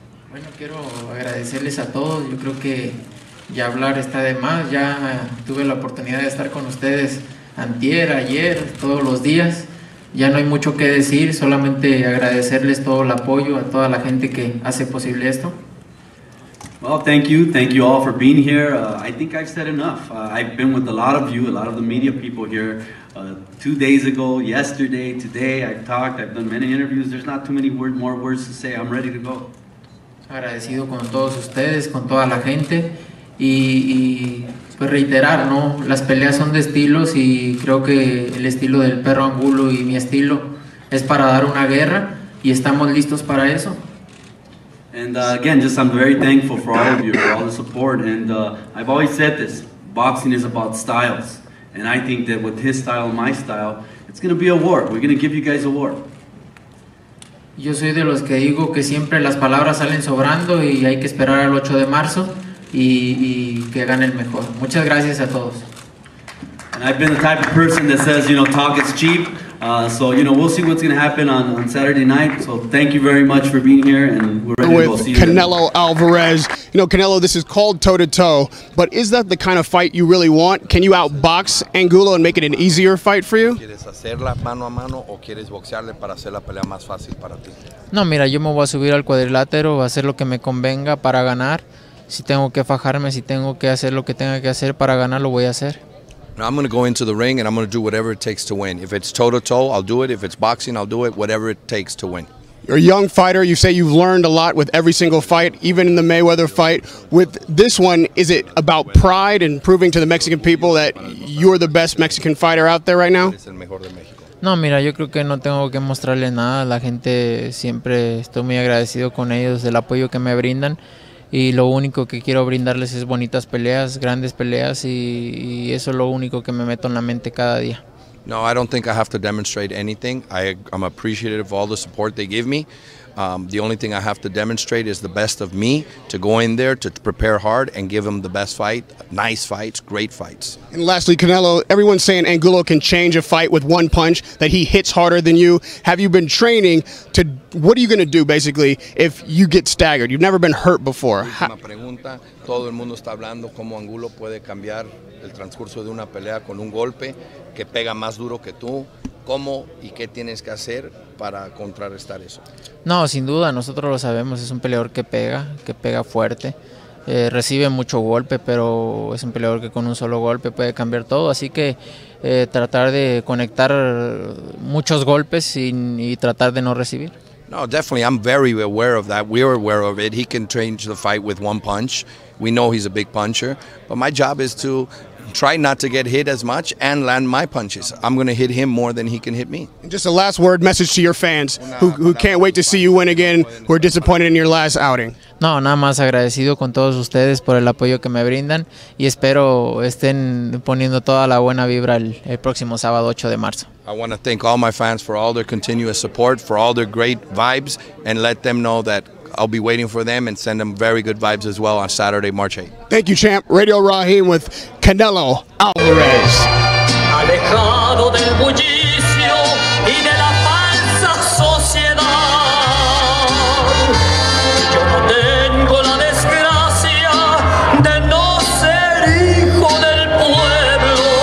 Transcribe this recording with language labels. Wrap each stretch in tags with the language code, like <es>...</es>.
<es>Bueno, quiero agradecerles a todos. Yo creo que ya hablar está de más. Ya tuve la oportunidad de estar con ustedes antier, ayer, todos los días. Ya no hay mucho que decir, solamente agradecerles todo el apoyo a toda la gente que hace posible esto.</es> <en>Well, thank you all for being here. I think I've said enough. I've been with a lot of you, a lot of the media people here. 2 days ago, yesterday, today, I've talked, I've done many interviews. There's not too many more words to say. I'm ready to go.</en> <es>Agradecido con todos ustedes, con toda la gente y pues reiterar, ¿no? Las peleas son de estilos y creo que el estilo del perro Angulo y mi estilo es para dar una guerra y estamos listos para eso.</es> <en>And again, I'm very thankful for all of you, for all the support. And I've always said this, boxing is about styles. And I think that with his style and my style, it's going to be a war. We're going to give you guys a war.</en> <es>Yo soy de los que digo que siempre las palabras salen sobrando y hay que esperar al 8 de marzo y que gane el mejor. Muchas gracias a todos.</es> <en>And I've been the type of person that says, talk is cheap. So, we'll see what's going to happen on Saturday night. So thank you very much for being here, and we're ready to go. See you Canelo Alvarez. Canelo, this is called toe-to-toe, but is that the kind of fight you really want? Can you outbox Angulo and make it an easier fight for you?</en> <es>¿Quieres hacerla mano a mano o quieres boxearle para hacer la pelea más fácil para ti? No, mira, yo me voy a subir al cuadrilátero, a hacer lo que me convenga para ganar. Si tengo que fajarme, si tengo que hacer lo que tenga que hacer para ganar, lo voy a hacer.</es> <en>Now I'm going to go into the ring and I'm going to do whatever it takes to win. If it's toe-to-toe, I'll do it. If it's boxing, I'll do it. Whatever it takes to win. You're a young fighter. You say you've learned a lot with every single fight, even in the Mayweather fight. With this one, is it about pride and proving to the Mexican people that you're the best Mexican fighter out there right now?</en> <es>No, mira, yo creo que no tengo que mostrarle nada. La gente siempre estoy muy agradecido con ellos del apoyo que me brindan. Y lo único que quiero brindarles es bonitas peleas, grandes peleas y eso es lo único que me meto en la mente cada día.</es> <en>No, I don't think I have to demonstrate anything. I'm appreciative of all the support they give me. The only thing I have to demonstrate is the best of me, to go in there, to prepare hard, and give them the best fight, nice fights, great fights. And lastly, Canelo, everyone's saying Angulo can change a fight with one punch, that he hits harder than you. Have you been training to, what are you going to do, basically, if you get staggered? You've never been hurt before.</en> <es>Última pregunta, todo el mundo está hablando cómo Angulo puede cambiar el transcurso de una pelea con un golpe que pega más duro que tú. ¿Cómo y qué tienes que hacer para contrarrestar eso? No, sin duda, nosotros lo sabemos, es un peleador que pega fuerte, recibe mucho golpe, pero es un peleador que con un solo golpe puede cambiar todo, así que tratar de conectar muchos golpes y tratar de no recibir.</es> <en>No, definitely, I'm very aware of that. We're aware of it. He can change the fight with one punch. We know he's a big puncher, but my job is to try not to get hit as much and land my punches. I'm going to hit him more than he can hit me. And just a last word message to your fans who can't wait to see you win again, who are disappointed in your last outing.</en> <es>No, nada más agradecido con todos ustedes por el apoyo que me brindan y espero estén poniendo toda la buena vibra el próximo sábado 8 de marzo.</es> <en>I want to thank all my fans for all their continuous support, for all their great vibes, and let them know that I'll be waiting for them and send them very good vibes as well on Saturday, March 8th. Thank you, champ. Radio Raheem with Canelo Alvarez.</en> <es>Alejado del bullicio y de la falsa sociedad, yo no tengo la desgracia de no ser hijo del pueblo.</es>